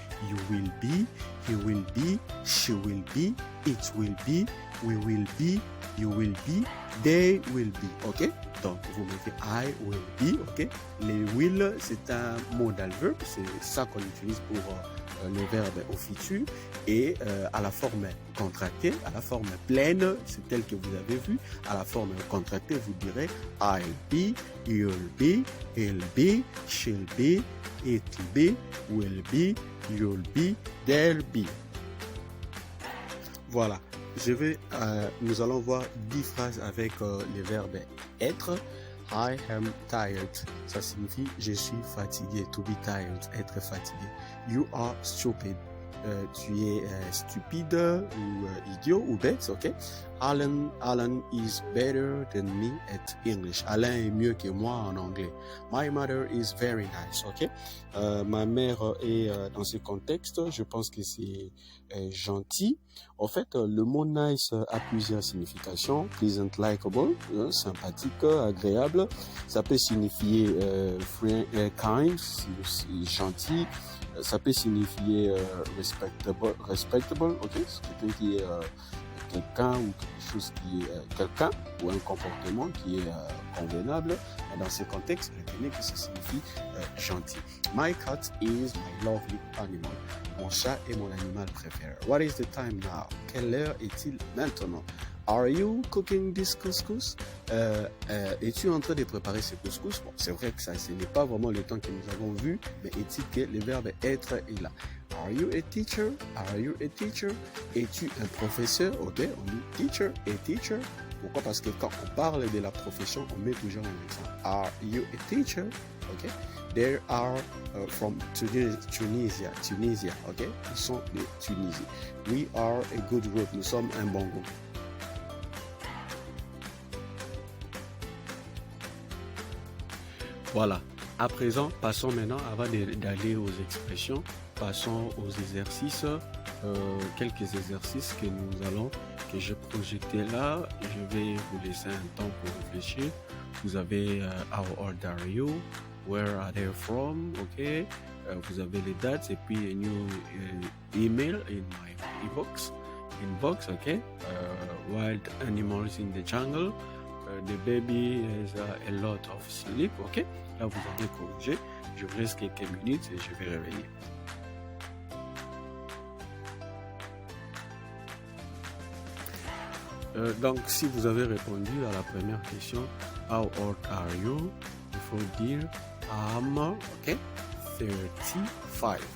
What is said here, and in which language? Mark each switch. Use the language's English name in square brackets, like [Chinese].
[English] you will be, he will be, she will be, it will be, we will be, you will be, they will be. [French] Ok? Donc, vous mettez [English] I will be. [French] Ok? Les will, c'est un modal verb. C'est ça qu'on utilise pour le verbe au futur. Et à la forme contractée, à la forme pleine, c'est tel que vous avez vu. À la forme contractée, vous direz [English] I'll be, you'll be, he'll be, she'll be, it'll be, will be, you'll be, they'll be. [French] Voilà. Nous allons voir 10 phrases avec les verbes être. [English] I am tired. [French] Ça signifie je suis fatigué. [English] To be tired, [French] être fatigué. [English] You are stupid. [French] Tu es stupide ou idiot ou bête, ok? [English] Alan is better than me at English. [French] Alain est mieux que moi en anglais. [English] My mother is very nice, ok? [French] Ma mère est dans ce contexte, je pense que c'est gentil. En fait, le mot nice a plusieurs significations. Pleasant, likable, sympathique, agréable. Ça peut signifier kind, gentil. Ça peut signifier respectable, ok? C'est quelqu'un qui est quelqu'un ou quelque chose qui est quelqu'un ou un comportement qui est convenable. Et dans ce contexte, retenez que ça signifie gentil. [English] My cat is my lovely animal. [French] Mon chat est mon animal préféré. [English] What is the time now? [French] Quelle heure est-il maintenant? [English] Are you cooking this couscous? [French] Es-tu en train de préparer ce couscous? Bon, c'est vrai que ça, ce n'est pas vraiment le temps que nous avons vu, mais est-il que le verbe être est là? [English] Are you a teacher? Are you a teacher? [French] Es-tu un professeur? Ok, on dit teacher, a teacher. Pourquoi? Parce que quand on parle de la profession, on met toujours un accent. [English] Are you a teacher? Ok. They are from Tunisia. Ok. [French] Ils sont de Tunisie. [English] We are a good group. [French] Nous sommes un bon groupe. Voilà. À présent, passons maintenant, avant d'aller aux expressions, passons aux exercices. Quelques exercices que j'ai projetés là. Je vais vous laisser un temps pour réfléchir. Vous avez [English] how old are you? Where are they from? Ok. [French] Vous avez les dates et puis [English] a new email in my inbox. Ok. Wild animals in the jungle. The baby has a lot of sleep. [French] Ok. Là, vous avez corrigé. Je vous laisse quelques minutes et je vais revenir. Donc, si vous avez répondu à la première question, [English] how old are you? [French] Il faut dire I'm, ok, 35.